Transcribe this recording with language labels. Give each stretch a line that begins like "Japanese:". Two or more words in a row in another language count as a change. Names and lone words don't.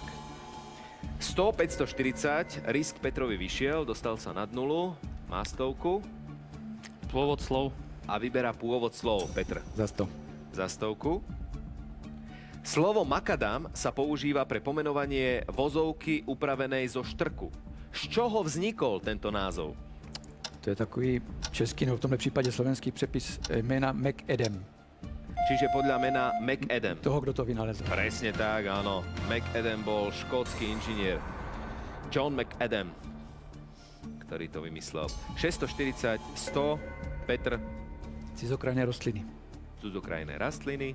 Slovak: 100, 540, risk Petrovi vyšiel, dostal sa nad nulu, má stovku. Pôvod slov. A vyberá pôvod slov, Petr. Za 100. Za stovku. Slovo makadam sa používa pre pomenovanie vozovky upravenej zo štrku. Z čoho vznikol tento názov?
Czech: To je takový český, no v tomhle případě slovenský přepis jména McAdam.
Slovak: Čiže podľa mena McAdam.
Czech: Toho, kdo to vynalezl.
Slovak: Presne tak, áno. McAdam bol škótsky inžinier. John McAdam, ktorý to vymyslel. 640, 100, Petr.
Czech: Cizokrajné rostliny.
Slovak: Cudzokrajné rastliny.